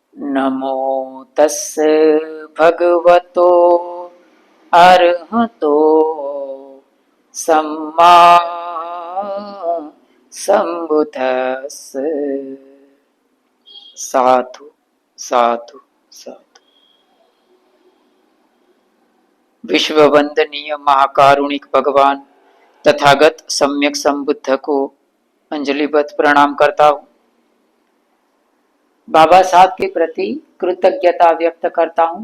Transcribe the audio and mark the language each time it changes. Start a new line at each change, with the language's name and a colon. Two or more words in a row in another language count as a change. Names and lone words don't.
Pali: नमो तस्से भगवतो अरहतो सम्मा संबुद्धस्से। साधु साधु साधु।
Hindi: विश्व वंदनीय महाकारुणिक भगवान तथागत सम्यक संबुद्ध को अंजलिबद्ध प्रणाम करता हूँ। बाबा साहब के प्रति कृतज्ञता व्यक्त करता हूँ।